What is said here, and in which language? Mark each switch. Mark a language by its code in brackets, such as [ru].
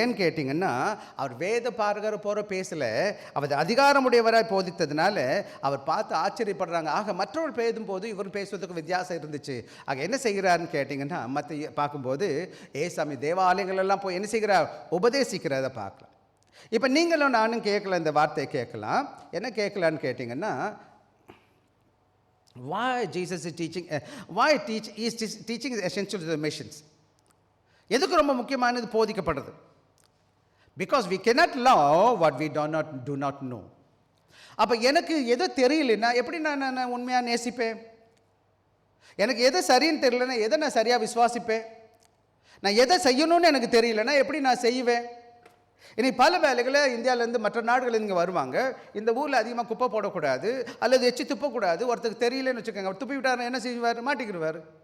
[ta] ஏன்னு கேட்டிங்கன்னா, அவர் வேத பாரகரை போகிற பேசலை, அவர் அதிகாரமுடையவராய் போதித்ததுனால அவர் பார்த்து ஆச்சரியப்படுறாங்க. ஆக மற்றவர்கள் பேசும்போது இவர் பேசுவதற்கு வித்தியாசம் இருந்துச்சு. ஆக என்ன செய்கிறாருன்னு கேட்டிங்கன்னா, மற்ற பார்க்கும்போது ஏசாமி தேவாலயங்களெல்லாம் போய் என்ன செய்கிறார்? உபதேசிக்கிறத பார்க்கலாம். இப்போ நீங்களும் நானும் கேட்கலாம், இந்த வார்த்தையை கேட்கலாம். என்ன கேட்கலான்னு கேட்டிங்கன்னா, [en] why Jesus is teaching, is teaching is essential to the missions. [ta] எதுக்கு ரொம்ப முக்கியமானது போதிக்கப்படுறது? [en] Because we cannot love what we do not know. [ta] அப்போ எனக்கு எது தெரியலன்னா எப்படி நான் உண்மையாக நேசிப்பேன்? எனக்கு எது சரின்னு தெரியலன்னா எதை நான் சரியாக விசுவாசிப்பேன்? நான் எதை செய்யணும்னு எனக்கு தெரியலன்னா எப்படி நான் செய்வேன்? இனி பல வேலைகளை இந்தியாவிலேருந்து மற்ற நாடுகள் இங்கே வருவாங்க. இந்த ஊரில் அதிகமாக குப்பை போடக்கூடாது அல்லது எச்சு துப்பக்கூடாது. ஒருத்தருக்கு தெரியலன்னு வச்சுக்கோங்க, அவர் துப்பி விட்டார் என்ன செய்வார்? மாட்டிக்கிடுவார்.